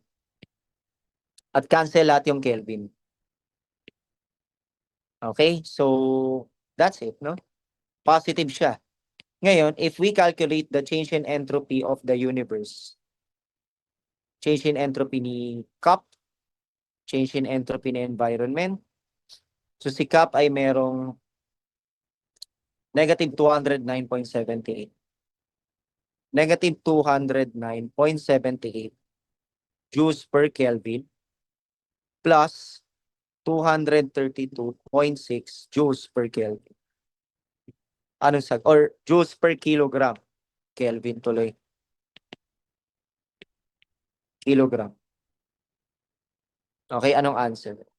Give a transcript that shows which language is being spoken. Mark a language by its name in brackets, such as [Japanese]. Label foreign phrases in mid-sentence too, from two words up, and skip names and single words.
[Filipino] At cancel lahat yung Kelvin. [English] Okay, so that's it, no? [Filipino] Positive siya. Ngayon, [English] if we calculate the change in entropy of the universe, change in entropy ni Cup, change in entropy ni environment, so [Filipino] si Cup ay merong [English] negative 209.78. Negative 209.78 joules per Kelvin plus 232.6 joules per Kelvin. [Filipino] Anong sag? [English] Or joules per kilogram. [Filipino] Kelvin tuloy. Kilogram. Okay, anong answer?